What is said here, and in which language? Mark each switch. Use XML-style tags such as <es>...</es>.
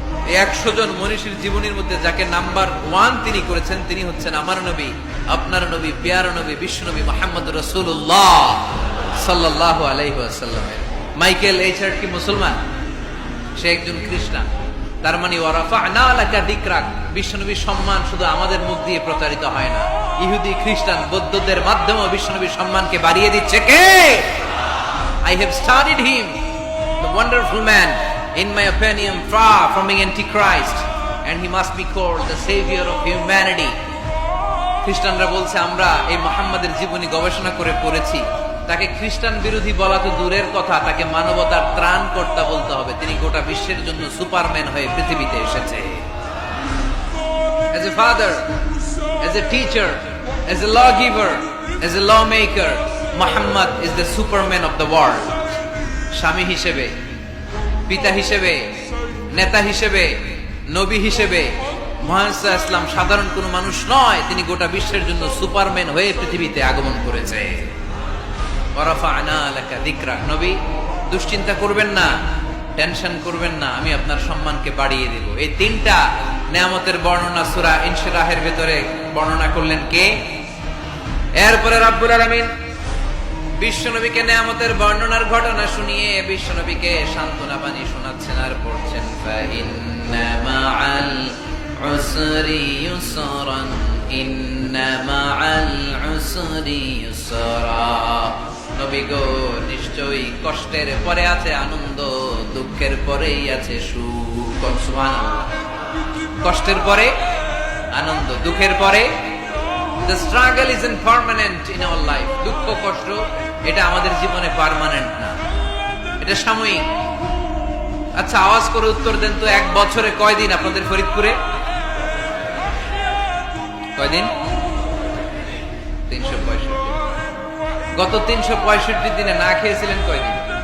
<bn>এই 100 জন মনীষীর জীবনীর মধ্যে যাকে নাম্বার 1 তিনি করেছেন, তিনি হচ্ছেন আমার নবী, আপনার নবী, প্যারা নবী, বিশ্বনবী মুহাম্মদ রাসূলুল্লাহ সাল্লাল্লাহু আলাইহি ওয়াসাল্লামের। মাইকেল এইচ হার্ট কি মুসলমান? সে একজন খ্রিস্টান। তার মানে</bn> <ar>ওয়ারাফা'না লাকা যিকরাক,</ar> <bn>বিশ্বনবীর সম্মান শুধু আমাদের মুখ দিয়ে প্রচারিত হয় না, ইহুদি, খ্রিস্টান, বৌদ্ধদের মাধ্যমেও বিশ্বনবীর সম্মানকে বাড়িয়ে দিচ্ছে কে?</bn> <en>I have studied him, the wonderful man, in my opinion, far from being antichrist, and he must be called the savior of humanity.</en> <bn>খ্রিস্টানরা বলছে, আমরা এই মুহাম্মাদের জীবনী গবেষণা করে পড়েছি, তাকে খ্রিস্টান বিরোধী বলা তো দূরের কথা, তাকে মানবতার ত্রাণকর্তা বলতে হবে। তিনি গোটা বিশ্বের জন্য সুপারম্যান হয়ে পৃথিবীতে এসেছে।</bn> <en>As a father, as a teacher, as a lawgiver, as a lawmaker, Muhammad is the superman of the world.</en> <bn>স্বামী হিসেবে, পিতা হিসেবে, নেতা হিসেবে, নবী হিসেবে মুহাম্মদ সাল্লাল্লাহু আলাইহি ওয়াসাল্লাম সাধারণ কোনো মানুষ নয়, তিনি গোটা বিশ্বের জন্য সুপারম্যান হয়ে পৃথিবীতে আগমন করেছে।</bn> <ar>ওয়ারাফা'না লাকা যিকরাক,</ar> <bn>নবী দুশ্চিন্তা করবেন না, টেনশন করবেন না, আমি আপনার সম্মানকে বাড়িয়ে দেব। এই তিনটা নিয়ামতের বর্ণনা সূরা ইনশিরাহের ভিতরে বর্ণনা করলেন কে? এরপরে রব্বুল আলামিন বিশ্বনবীকে নিয়ামতের বর্ণনার ঘটনা শুনিয়ে বিশ্বনবীকে সান্ত্বনা বাণী শোনাচ্ছেন আর পড়ছেন,</bn> <ar>ফাইন্না মাআল উসরি ইউসরান, ইন্না মাআল উসরি ইউসরা।</ar> <bn>নবী গো, নিশ্চয়ই কষ্টের পরে আছে আনন্দ, দুঃখের পরেই আছে সুখ। সুবহানাল্লাহ। কষ্টের পরে আনন্দ। দুঃখের পরে</bn> <en>the struggle isn't permanent in our life.</en> <bn>দুঃখ কষ্ট এটা আমাদের জীবনে পার্মানেন্ট না, এটা সাময়িক। আচ্ছা আওয়াজ করে উত্তর দেন তো, এক বছরে কয়দিন আপনাদের ফরিদপুরে? কয়দিন? 365। গত 365 দিনে না খেয়েছিলেন কয়দিন?</bn>